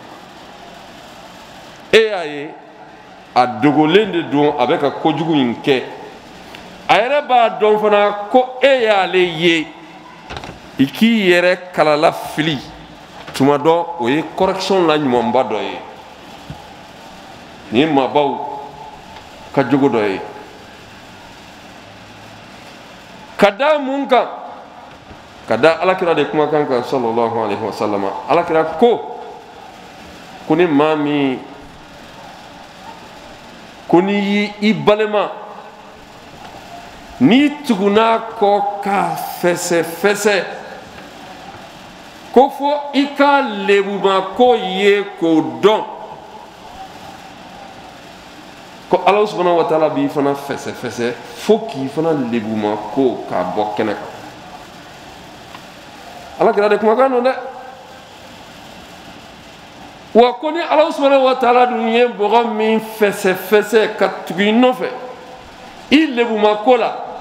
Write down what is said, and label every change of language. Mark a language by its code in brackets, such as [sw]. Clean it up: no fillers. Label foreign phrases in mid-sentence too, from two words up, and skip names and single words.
[bm] e y'a ye a dogolen de don a bɛ ka kojugu in kɛ a yɛrɛ b'a dɔn fana ko e y'ale ye i k'i yɛrɛ kalalafili tuma dɔ o ye correction la ɲumanba dɔ ye nin ye maabaw ka jogo dɔ ye ka da mun kan ka da alakira de kumakan kan [ar] صلى الله عليه وسلم [bm] alakira ko ni maa min ko n'i y'i i balima n'i tuguna kɔ k'a fɛsɛfɛsɛ ko fɔ i ka lebumako ye k'o dɔn ko ala [ar] سبحانه وتعالى [bm] b'i fana fɛsɛfɛsɛ fo k'i fana lebumako k'a bɔ kɛnɛ kan alakira de kumakan don dɛ wa ko ni ala [ar] سبحانه وتعالى [bm] dun ye mɔgɔ min fɛsɛfɛsɛ ka tugu i nɔfɛ i lebumako la